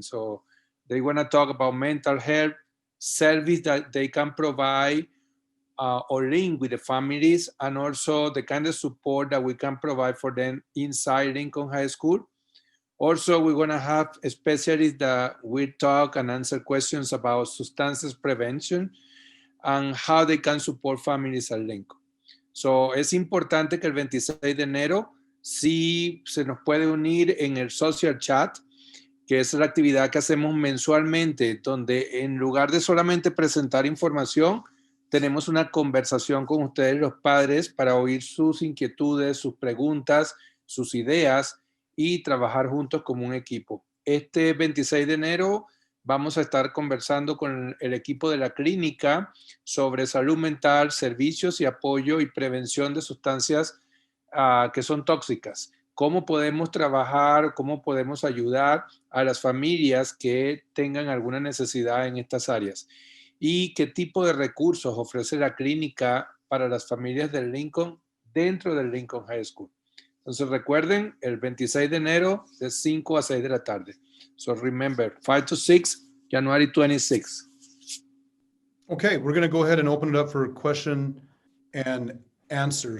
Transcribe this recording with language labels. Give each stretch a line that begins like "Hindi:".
English: So they want to talk about mental health service that they can provide or link with the families, and also the kind of support that we can provide for them inside Lincoln High School. Also, we're going to have specialists that will talk and answer questions about substances prevention and how they can support families at Lincoln.
Spanish: So, es importante que el 26 de enero sí se nos puede unir en el social chat, que es la actividad que hacemos mensualmente, donde en lugar de solamente presentar información, tenemos una conversación con ustedes, los padres, para oír sus inquietudes, sus preguntas, sus ideas, y trabajar juntos como un equipo. Este 26 de enero vamos a estar conversando con el equipo de la clínica sobre salud mental, servicios y apoyo y prevención de sustancias que son tóxicas. Cómo podemos trabajar, cómo podemos ayudar a las familias que tengan alguna necesidad en estas áreas. Y qué tipo de recursos ofrece la clínica para las familias del Lincoln dentro del Lincoln High School. Entonces recuerden, el 26 de enero de 5 a 6 de la tarde.
English: So remember, 5 to 6, January 26. Okay, we're going to go ahead and open it up for question and answer.